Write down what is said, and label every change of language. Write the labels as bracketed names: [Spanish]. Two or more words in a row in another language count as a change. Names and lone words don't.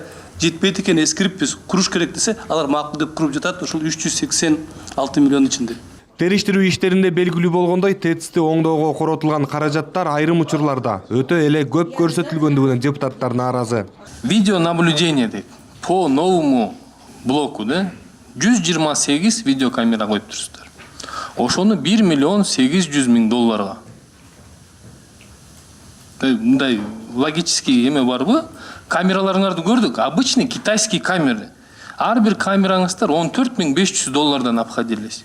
[Kyrgyz] Жетпейт экен, эскириппиз, куруш керек десе, алар макул деп куруп жатат, ушул 386 миллион ичинде. Териштирүү иштеринде белгилүү болгондой, ТЭЦти оңдоого коротулган каражаттар айрым учурларда өтө эле көп көрсөтүлгөндүгүнө депутаттар нааразы. Видеонаблюдение дейт. [Russian] По новому блоку, [Kyrgyz] 128 видеокамера коюп турсуздар. Ошону 1 миллион 800 миң долларга. Мындай логический эме барбы? Камераларыңарды көрдүк, [Russian] обычный китайский камера. [Kyrgyz] Ар бир камераңыздар 14 500 доллардан обходились.